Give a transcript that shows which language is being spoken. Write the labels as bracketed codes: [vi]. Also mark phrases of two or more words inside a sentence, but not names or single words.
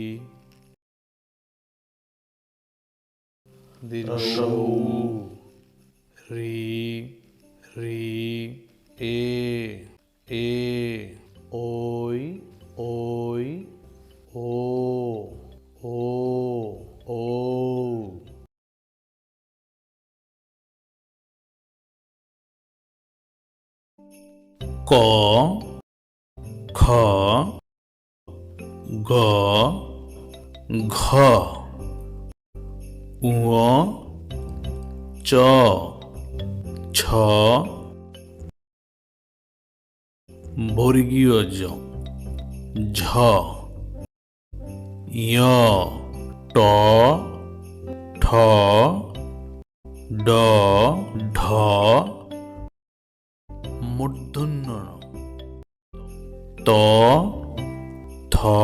[bn] রস্বউ রি রি এ এ ওই ওই ও ও ও ক খ গ ঘ ঙ চ ছ বর্গীয় জ ঝ য় ট ঠ ড ঢ মূর্ধন্য ণ ত থ